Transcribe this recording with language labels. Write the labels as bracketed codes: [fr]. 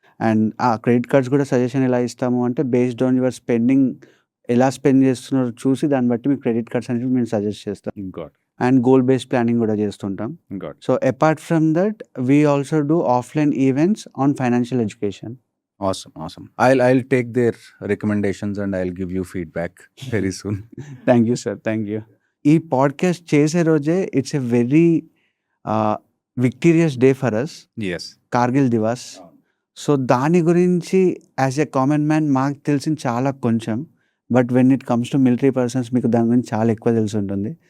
[te] And ఆ credit cards కూడా suggestion ఎలా ఇస్తాము అంటే [en] based on your spending, [te] ఎలా స్పెండ్ చేస్తున్నారో చూసి దాన్ని బట్టి మీకు క్రెడిట్ కార్డ్స్ అనేవి మేము సజెస్ట్ చేస్తాం. అండ్ గోల్ బేస్డ్ ప్లానింగ్ కూడా చేస్తుంటాం. [en] So apart from that we also do offline events on financial education. Awesome. I'll take their recommendations and I'll give you feedback very soon. Thank you sir, thank you. [te] ఈ podcast చేసే రోజే [en] It's a very victorious day for us, Yes. [hi] Kargil Diwas. [te] So దాని గురించి as a common man మాకు తెలిసిన చాలా కొంచెం, [en] but when it comes to military persons [te] మీకు దాని గురించి చాలా ఎక్కువ తెలిసి ఉంటుంది.